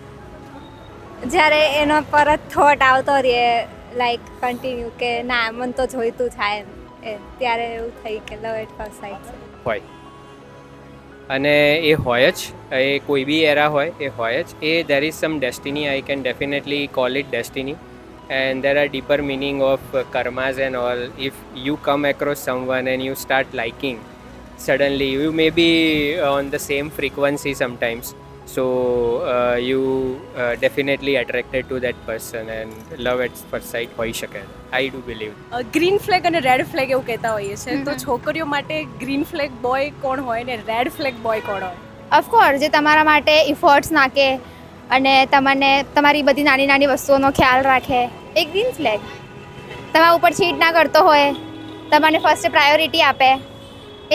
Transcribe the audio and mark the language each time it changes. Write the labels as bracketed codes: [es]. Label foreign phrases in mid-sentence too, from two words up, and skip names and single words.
[gu] જ્યારે એનો પરત થોટ આવતો રહે [en] like continue [gu] કે ના મન તો જોઈતું થાય એમ, ત્યારે એવું થઈ કે [en] love at first sight [gu] હોય અને એ હોય જ, એ કોઈ બી એરા હોય એ હોય જ. [en] a there is some destiny, I can definitely call it destiny and there are deeper meaning of karmas and all. If you come across someone and you start liking, suddenly you may be on the same frequency sometimes, so you definitely attracted to that person and love at first sight [gu] હોઈ શકે. [en] I do believe. green flag [gu] અને [en] red flag [gu] એવું કહેતા હોઈએ છે, તો છોકરીઓ માટે [en] green flag boy [gu] કોણ હોય ને [en] red flag boy [gu] કોણ હોય? ઓફકોર્સ જે તમારા માટે ઇફર્ટ્સ નાખે અને તમને તમારી બધી નાની નાની વસ્તુઓનો ખ્યાલ રાખે, એ [en] green flag. [gu] તમારા ઉપર ચીટ ના કરતો હોય, તમને [en] first priority [gu] આપે, એ